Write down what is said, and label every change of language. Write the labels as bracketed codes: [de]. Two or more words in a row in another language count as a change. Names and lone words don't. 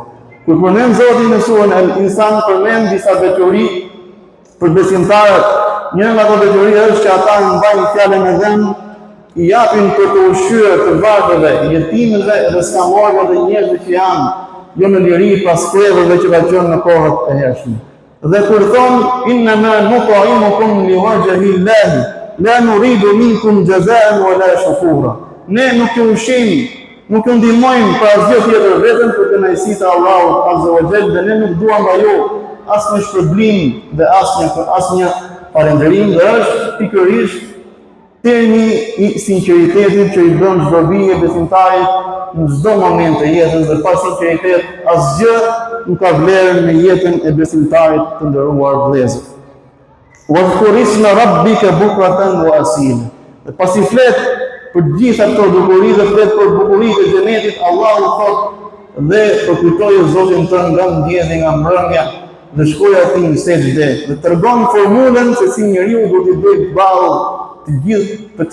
[sq] Kur përmend Zoti në surën Al-Insan përmend disa veçori për besimtarët. Njëra nga ato veçori është që ata mbajnë fjalën e dhën, i japin për të ushqyer të vargëve, jetimëve dhe skamorëve dhe njerëzve që janë jo në liri pas krevëve që ka qenë në kohët e hershme. Dhe kur thonë [ar] إنما نطعمكم لوجه الله لا نريد منكم جزاء ولا شكورا. [sq] Ne nuk ju ushqejmë, nuk ju ndihmojmë për asgjë tjetër vetëm për kënaqësitë e Allahut [ar] عز وجل [sq] dhe ne nuk duam nga ju asnjë shpërblim dhe asnjë falënderim dhe është pikërisht termi i sinqeritetit që i bën çdo bie besimtarit në çdo moment të jetës dhe pa sinqeritet asgjë nuk ka vlerë në jetën e besimtarit të nderuar vëllezër. [ar] واذكر اسم ربك بكرة وأصيلا. [sq] Dhe pasi flet për gjitha këto dukuri dhe flet për bukuritë e xhenetit, Allahu thot dhe përkujtoje Zotin tënd nga mëngjeshi nga mbrëmja dhe shkoja ti në sejdë dhe tregon formulën se si njeriu duhet të bëjë ballë të gjithë të